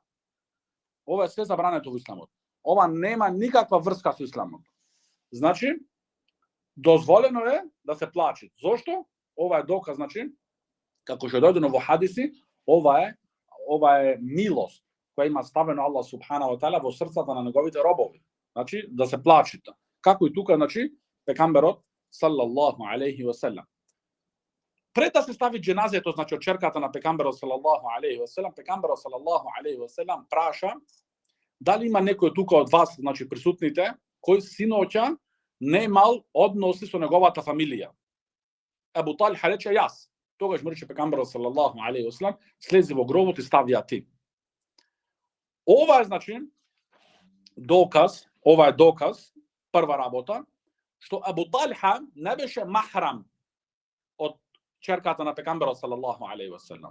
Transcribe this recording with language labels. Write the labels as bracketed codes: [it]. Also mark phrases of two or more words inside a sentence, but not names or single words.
[mk] Ова е све забрането во исламот. Ова нема никаква врска со исламот. Значи, дозволено е да се плачи. Зошто? Ова е доказ, значи, како што дојдено во хадиси, ова е милост која има ставено Аллах [ar] سبحانه وتعالى [mk] во срцата на неговите робови. Значи, да се плачите. Како и тука, значи, пегамберот [ar] صلى الله عليه وسلم. [mk] Пред да се стави џеназето, значи, од ќерката на пегамберот [ar] صلى الله عليه وسلم, [mk] пегамберот [ar] صلى الله عليه وسلم [mk] праша дали има некој тука од вас, значи, присутните, кој синоќа не имал односи со неговата фамилија. Абу Талха рече јас. Тогаш му рече пегамберот [ar] صلى الله عليه وسلم, [mk] слези во гробот и стави ја ти. Ова е, значи, доказ, прва работа, што Абу Талха не беше махрам од ќерката на пегамберот [ar] صلى الله عليه وسلم.